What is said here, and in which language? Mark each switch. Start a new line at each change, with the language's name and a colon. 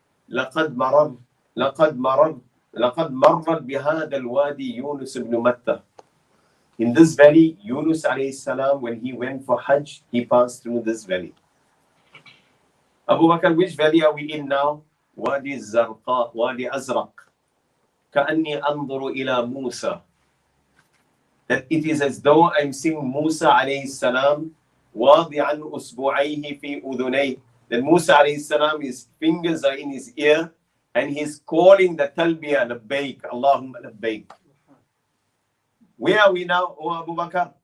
Arabic: لَقَدْ مَرَّ بِهَذَا الْوَادِي يُونُسُ بْنُ مَتَّى.
English: In this valley, Yunus alayhi salam, when he went for Hajj, he passed through this valley. Abu Bakr, which valley are we in now? Wadi Zarqa, Wadi Azraq.
Arabic: كَأَنِّي أَنظُرُ إِلَى Moosa.
English: That it is as though I'm seeing Musa alayhi salam
Arabic: وَاضِعًا أُسْبُعَيْهِ فِي أُذُنَيْهِ.
English: That Musa alayhi salam, his fingers are in his ear and he's calling the talbiyah, labbaik, Allahumma labbaik. Where are we now, O Abu Bakr?